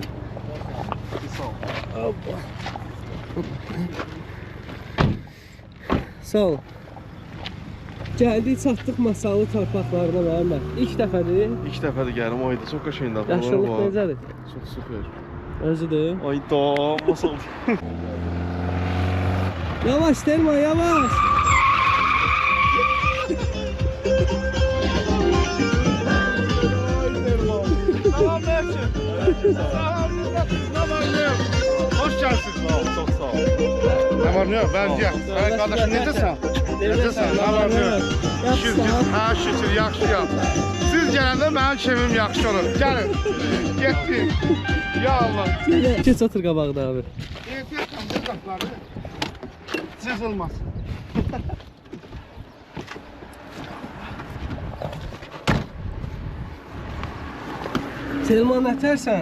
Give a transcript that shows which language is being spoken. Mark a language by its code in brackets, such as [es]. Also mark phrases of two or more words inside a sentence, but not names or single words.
[az] Sağ ol. Sağ ol. Gəldik, çatdıq Masallı torpaqlarına Məhəmməd. İlk dəfədir. İlk dəfədir gəlirəm, ayda çox qəşəngdir. Yaşlılıq necədir? Çox super. Özüdür. Ayda, masal. Yavaş Telman, yavaş. [tr] Hoş geldin. Sağ ol, çok sağ ol. Ne var ne yok? Ben gel. Ben kardeşim necəsən? [az] Necəsən? [tr] Ne var ne yok? [az] Şükür, ha şükür, yaxşıyam. Siz gələndə mənim keyfim yaxşı olur. Gəlin. Getdik. Ya Allah. Geç otur qabaqda abi. Ehtiyatla bu qapıları cızılmaz. Telman nətərsən?